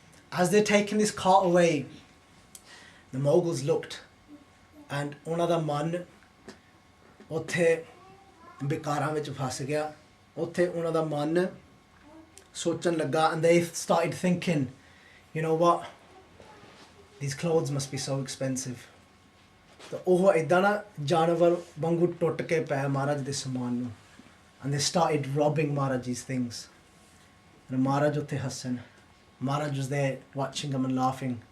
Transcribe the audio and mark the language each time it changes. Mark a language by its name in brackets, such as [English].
[English] As they're taking this cart away, the Mughals looked and [Punjabi] ਉਹਨਾਂ ਦਾ ਮਨ ਉੱਥੇ ਬਿਕਾਰਾਂ ਵਿੱਚ ਫਸ ਗਿਆ. ਉੱਥੇ ਉਹਨਾਂ ਦਾ ਮਨ ਸੋਚਣ ਲੱਗਾ, [English] and they started thinking, you know what, these clothes must be so expensive. [Punjabi] ਤਾਂ ਉਹ ਇੱਦਾਂ ਨਾ ਜਾਨਵਰ ਵਾਂਗੂ ਟੁੱਟ ਕੇ ਪਏ ਮਹਾਰਾਜ ਦੇ ਸਮਾਨ ਨੂੰ. [English] And they started robbing Maharaj's things. And Maharaj [Punjabi] ਉੱਥੇ ਹੱਸਣ. [English] Maharaj was there watching them and laughing.